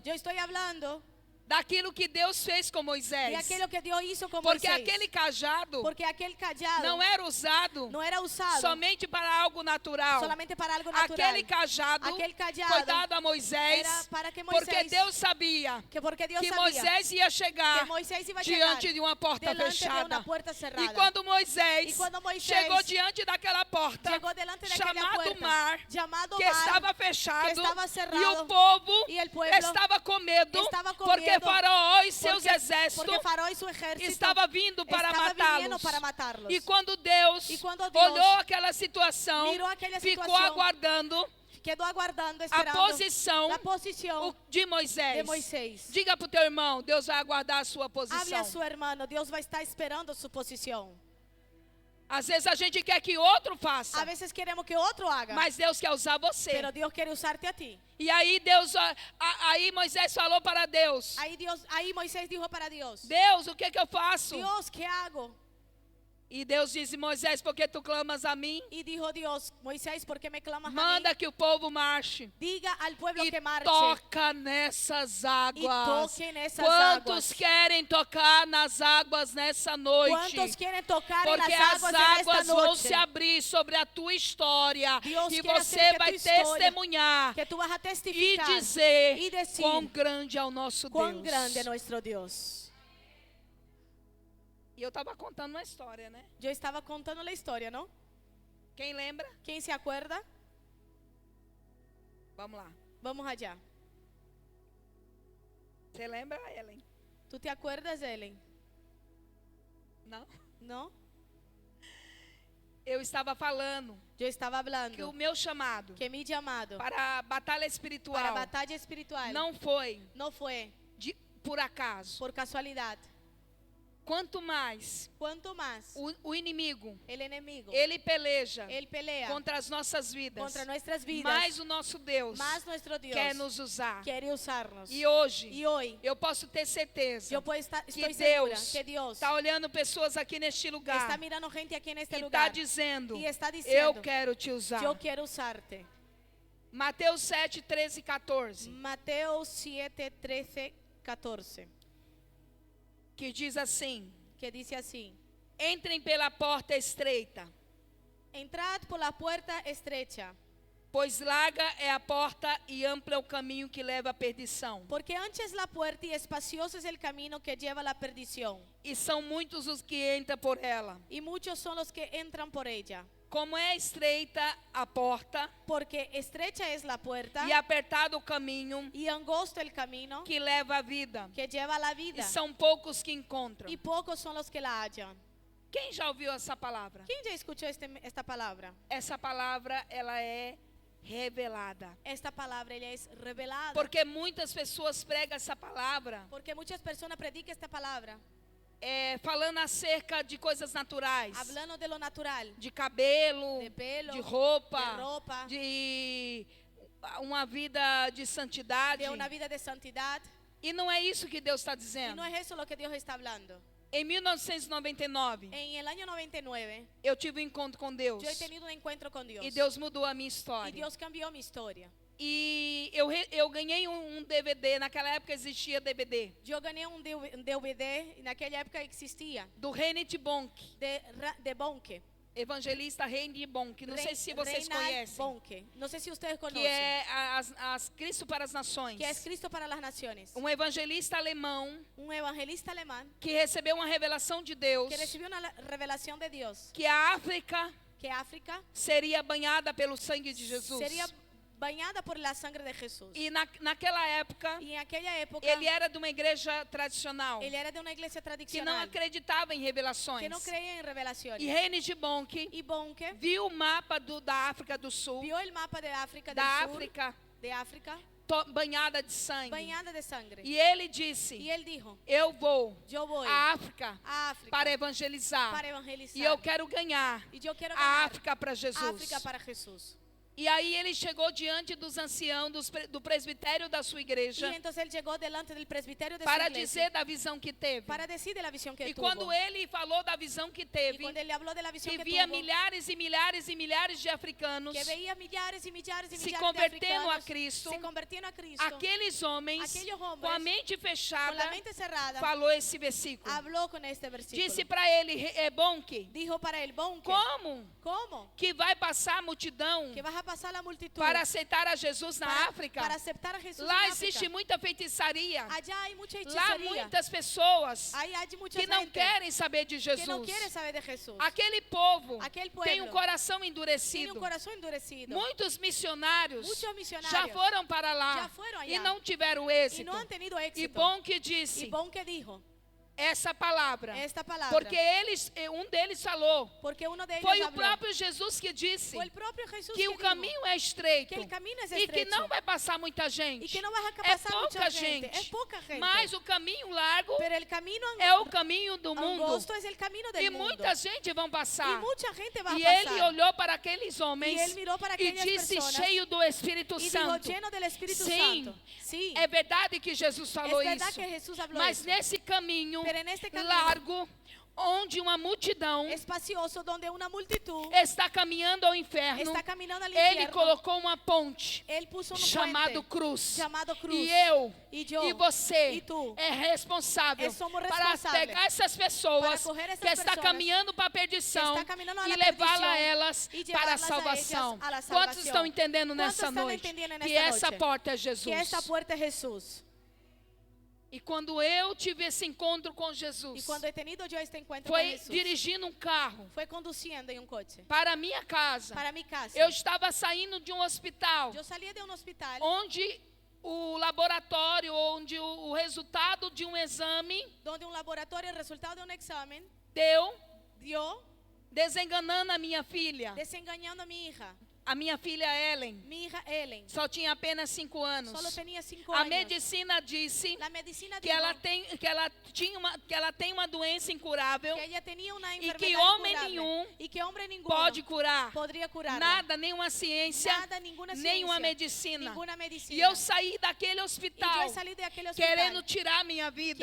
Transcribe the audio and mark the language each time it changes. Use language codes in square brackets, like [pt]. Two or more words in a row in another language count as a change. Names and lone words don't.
[es] Yo estoy hablando [pt] daquilo que Deus fez com de Moisés. [es] aquello que Dios hizo con [pt] Porque [es] Moisés. [pt] aquele cajado [es] Porque aquel callado [pt] não era usado [es] no era usado [pt] somente para algo natural. [es] solamente para algo natural. [pt] Aquele cajado [es] Aquel callado [pt] foi dado a Moisés, era para que porque Moisés- Deus sabia [es] que porque Dios que sabía [pt] Moisés ia chegar [es] que Moisés iba a [pt] diante [es] llegar [pt] de uma porta [es] delante de [pt] fechada. [es] una puerta cerrada. [pt] E quando Moisés E quando Moisés chegou diante daquela porta, [es] llegó delante de aquella [pt] chamado [es] puerta, [pt] mar, [es] llamado que mar, [pt] estava fechado, que estava e [es] cerrado, [pt] o povo [es] e el pueblo [pt] estava com medo, estava com porque medo, [es] Faraó e seus porque [pt] exércitos [es] Faraó y su ejército [pt] estava vindo para [es] estava viniendo [pt] matá-los. [es] para matarlos. [pt] E quando Deus E quando Deus olhou aquela situação, [es] mirou aquela [pt] ficou situação, aguardando [es] quedó aguardando, [pt] a [es] esperando [pt] posição [es] la posición [pt] de Moisés. [es] de Moisés. [pt] Diga para o teu irmão, Deus vai aguardar a sua [es] Hable [pt] posição. [es] a su hermano, Dios va a estar esperando su posición. [pt] Às vezes a gente quer que outro [es] A [pt] faça, [es] veces queremos que otro haga, [pt] mas Deus quer usar você. [es] pero Dios quiere usarte a ti. [pt] E aí aí Moisés falou para Deus: [es] Ahí Moisés dijo para Dios, [pt] Deus, o que eu faço? [es] Dios, ¿qué hago? [pt] E Deus disse: Moisés, por que tu clamas a mim? [es] Y dijo Dios, Moisés, ¿por qué me clamas a [pt] Manda [es] mí? [pt] que o povo marche. [es] Diga al pueblo [pt] E [es] que marche. [pt] toca nessas águas. toque nessas Quantos águas. querem tocar nas águas nessa noite? [es] ¿Cuántos quieren tocar en [pt] Porque [es] las [pt] as [es] aguas en esta [pt] águas vão [es] noche? [pt] se abrir sobre a tua história. [es] Dios [pt] E [es] quiere [pt] você [es] hacer que [pt] vai [es] tu história, [pt] testemunhar [es] Que tú vas a [pt] e [es] testificar [pt] dizer [es] y decir [pt] quão grande é o nosso [es] cuán [pt] Deus. [es] grande es nuestro Dios. [pt] E eu estava contando uma história, né? [es] Yo estaba contando la historia, ¿no? [pt] Quem lembra? [es] ¿Quién se acuerda? [pt] Vamos lá. [es] Vamos allá. [pt] Você lembra, Ellen? [es] ¿Tú te acuerdas, Ellen? [pt] Não? [es] ¿No? [pt] Eu estava falando [es] Yo estaba [pt] que o [es] hablando [pt] meu chamado [es] que mi llamado [pt] para a batalha [es] para [pt] espiritual [es] batalla espiritual [pt] não foi [es] no fue [pt] por acaso. [es] por casualidad. [pt] Quanto mais [es] Cuanto más [pt] o inimigo, [es] el enemigo, [pt] ele peleja [es] él pelea [pt] contra as nossas vidas, [es] contra nuestras vidas, [pt] mais o nosso Deus [es] más nuestro Dios [pt] quer nos usar. [es] quiere usarnos. [pt] E hoje, [es] Y hoy [pt] eu posso ter certeza [es] yo puedo estar, [pt] que [es] estoy segura [pt] Deus [es] que Dios [pt] está olhando pessoas aqui neste lugar [es] está mirando gente aquí en este [pt] e está [es] lugar [pt] dizendo: [es] y está [pt] eu [es] diciendo, [pt] quero te usar. [es] yo quiero usarte. [pt] Mateus 7, 13 e 14, [es] Mateo 7, 13, 14, [pt] que diz assim: [es] que dice así: [pt] entrem pela porta estreita, [es] entrad por la puerta estrecha, [pt] pois larga é a porta e amplo é o caminho que leva à perdição. [es] porque ancha es la puerta y espacioso es el camino que lleva a la perdición, [pt] E são muitos os que entram por ela. [es] y muchos son los que entran por ella. [pt] Como é estreita a porta [es] Porque estrecha es la puerta [pt] e apertado o caminho [es] y angosto el camino [pt] que leva à vida, [es] que lleva a la [pt] e [es] vida, [pt] são poucos que encontram. [es] y pocos son los que la hallan. [pt] Quem já ouviu essa palavra? [es] ¿Quién ya escuchó esta palabra? [pt] Essa palavra, ela é revelada. [es] Esta palabra ella es revelada. [pt] Porque muitas pessoas pregam essa palavra [es] Porque muchas personas predican esta palabra [pt] falando acerca de coisas naturais, [es] hablando de lo natural, [pt] de cabelo, [es] de pelo, [pt] de roupa, [es] de ropa, [pt] de uma vida de santidade. [es] de una vida de santidad. [pt] E não é isso que Deus está [es] Y [pt] dizendo. [es] no es eso lo que Dios está hablando. [pt] Em 1999, [es] En el año 99, [pt] eu tive um encontro com Deus. [es] yo he tenido un encuentro con Dios. [pt] E Deus mudou a minha [es] Y [pt] história. [es] Dios cambió mi historia. [pt] E eu ganhei um DVD, naquela época existia DVD, [es] Yo gané un DVD, en aquella época existía, [pt] do Reinhard Bonk, [es] de Bonke. [pt] evangelista Reinhard Bonk, não sei se vocês [es] Reinhard [pt] conhecem, [es] Bonke. No sé si ustedes [pt] que [es] conocen. [pt] é Cristo para as Nações. [es] Que es Cristo para las Naciones. [pt] Um evangelista alemão [es] Un evangelista alemán [pt] que recebeu uma revelação de Deus [es] que recibió una revelación de Dios. [pt] que a África [es] Que África [pt] seria banhada pelo sangue de Jesus. [es] sería bañada por la sangre de Jesús. [pt] E naquela época, [es] Y en aquella época, [pt] ele era de uma igreja tradicional [es] él era de una iglesia [pt] que não [es] tradicional [pt] acreditava em revelações. [es] que no creía en revelaciones. [pt] E Reinhard Bonk [es] Y Bonke [pt] viu o mapa da África do Sul, [es] vio el mapa de África del [pt] da [es] Sur, [pt] África [es] de África, [pt] banhada de sangue. [es] bañada de sangre. [pt] E ele disse: [es] Y él dijo, [pt] eu vou [es] yo voy [pt] à África [es] a África [pt] para evangelizar. [es] para evangelizar. [pt] E eu quero ganhar [es] Y yo quiero [pt] a [es] ganar [pt] África para Jesus. [es] África para Jesús. [pt] E aí ele chegou diante dos anciãos do presbitério da sua [es] Y [pt] igreja [es] entonces él llegó delante del presbiterio de su [pt] para [es] iglesia [pt] dizer da visão que teve. [es] para decir de la visión que [pt] E [es] tuvo. [pt] quando ele falou da visão que [es] Y [pt] teve, [es] cuando él le habló de la visión [pt] que [es] que [pt] via [es] tuvo, [pt] milhares e milhares e milhares de africanos [es] que veía millares y millares y [pt] se [es] millares de [pt] convertendo a [es] africanos [pt] Cristo, [es] se convirtiendo a Cristo, [pt] aqueles homens [es] Aquellos hombres, [pt] com a mente [es] con [pt] fechada [es] la mente cerrada, [pt] falou esse versículo. [es] habló con este versículo. [pt] Disse para ele, é bom que [es] Dijo para él, ¿cómo? [pt] como que vai passar a multidão [es] Que vas a pasar la multitud [pt] para aceitar a Jesus na África? [es] para aceptar a Jesús [pt] Lá [es] en África. [pt] existe muita feitiçaria. [es] Allá hay mucha [pt] Lá [es] hechicería. [pt] muitas pessoas [es] Hay mucha [pt] que não [es] gente [pt] querem saber de [es] que no [pt] Jesus. [es] quiere saber de Jesús. [pt] Aquele povo Aquele tem um [es] pueblo [pt] coração [es] Tiene un [pt] endurecido. [es] corazón endurecido. [pt] Muitos missionários [es] Muchos misionários [pt] já foram para lá já foram allá e não tiveram [es] y [pt] êxito. [es] no han tenido [pt] E [es] éxito. [pt] bom que [es] Y [pt] disse [es] bon que dijo [pt] essa palavra, [es] esta palabra. [pt] porque um deles falou, [es] Porque uno de ellos [pt] foi o [es] habló. [pt] próprio Jesus que disse [es] Fue el propio Jesús [pt] que o [es] dijo [pt] caminho é estreito [es] que el camino es [pt] e que [es] estrecho [pt] não vai passar muita gente. [es] y que no vas a [pt] É [es] pasar [pt] pouca [es] mucha gente. [pt] gente, [es] Es poca gente. [pt] mas o caminho largo [es] Pero el camino [pt] é o caminho do mundo [es] angosto es el camino del [pt] e [es] mundo. [pt] muita gente vão [es] Y [pt] passar. [es] mucha gente va [pt] E [es] a [pt] ele [es] pasar. [pt] olhou para aqueles homens [es] Y él miró para [pt] e [es] aquellas [pt] disse [es] personas [pt] cheio do Espírito [es] y dijo [pt] Santo. [es] lleno del Espíritu [pt] Sim, [es] Santo. Sí, [pt] é verdade que Jesus falou [es] es verdad [pt] isso. [es] que Jesús habló [pt] Mas [es] eso. [pt] nesse caminho [es] Pero en este camino [pt] largo, onde uma multidão [es] espacioso donde una multitud [pt] está caminhando ao inferno, [es] está caminando al [pt] ele [es] infierno. [pt] colocou uma ponte [es] Él puso un [pt] chamado [es] puente [pt] cruz. chamado cruz. E eu [es] Y yo [pt] e você [es] y tú [pt] é responsável [es] somos [pt] para responsáveis pegar essas pessoas [es] para coger essas [pt] que estão pessoas caminhando para a perdição [es] que está caminando a [pt] e [es] la [pt] levá-la [es] perdición [pt] elas [es] y [pt] para a [es] llevarlas a [pt] salvação. [es] ellas a la [pt] Quantos [es] salvación? [pt] estão entendendo [es] ¿Cuántos [pt] nessa [es] están [pt] noite [es] entendiendo en [pt] que [es] esta [pt] essa [es] noche? [pt] porta é Jesus? [es] Que esta puerta es Jesús. [pt] E quando eu tive esse encontro com [es] Y [pt] Jesus, [es] cuando he tenido yo este encuentro con [pt] foi [es] Jesús, [pt] dirigindo um carro [es] fue conduciendo en un coche [pt] para a minha casa. [es] para mi casa. [pt] Eu estava saindo de um hospital [es] Yo salí de un hospital [pt] onde o laboratório, onde o resultado de um exame [es] donde un laboratorio, el resultado de un examen, [pt] deu [es] dio [pt] desenganando a minha filha. [es] desengañando a mi hija [pt] Ellen. [es] Mi hija Ellen. [pt] Só tinha apenas 5 anos. [es] Solo tenía 5 [pt] A [es] años. [pt] medicina disse [es] La medicina [pt] que [es] dijo [pt] ela tem uma doença incurável [es] que ella tenía una [pt] e [es] enfermedad [pt] que homem [es] incurable [pt] nenhum [es] y que hombre ninguno [pt] pode curar. [es] podría curarla. [pt] Nada, nenhuma ciência, [es] Nada, ninguna [pt] nenhuma [es] ciencia, [pt] medicina. [es] ninguna medicina. [pt] E eu saí daquele [es] Y hospital yo salí de aquel hospital [pt] querendo tirar minha vida.